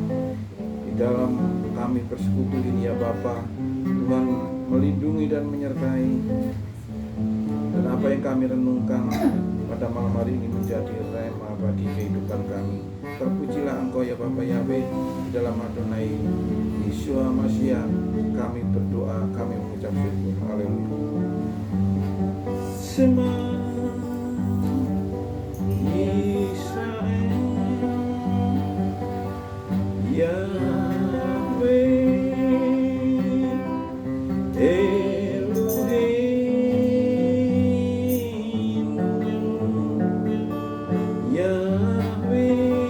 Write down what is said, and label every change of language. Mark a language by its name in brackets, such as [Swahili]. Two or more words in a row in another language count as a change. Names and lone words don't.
[Indonesian] Di dalam kami bersekutu ini ya Bapa, Tuhan melindungi dan menyertai, dan apa yang kami renungkan pada malam hari ini menjadi rema bagi kehidupan kami. Terpujilah Engkau ya Bapa Yahweh. Dalam [Hebrew] אדוני ישוע המשיח [Indonesian] kami berdoa, kami mengucap syukur. Haleluya. [Hebrew] שמע ישראל יהוה אלוהים יהוה